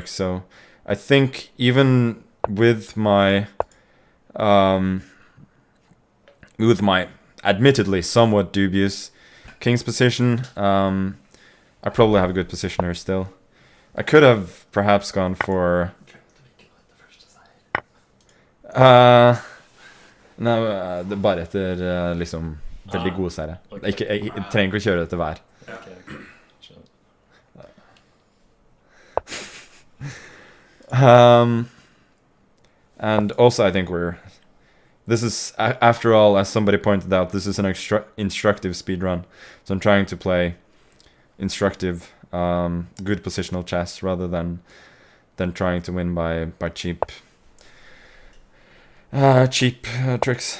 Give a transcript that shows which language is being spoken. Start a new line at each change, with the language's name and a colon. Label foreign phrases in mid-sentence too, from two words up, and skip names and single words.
English: So I think even with my admittedly somewhat dubious king's position, I probably have a good position here still. I could have perhaps gone for
Norwegian: det er bare etter liksom veldig gode seire. Jeg trenger ikke å kjøre etter hver.
English: And also I think this is, after all, as somebody pointed out, this is an instructive speedrun. So I'm trying to play instructive, good positional chess rather than trying to win by cheap tricks.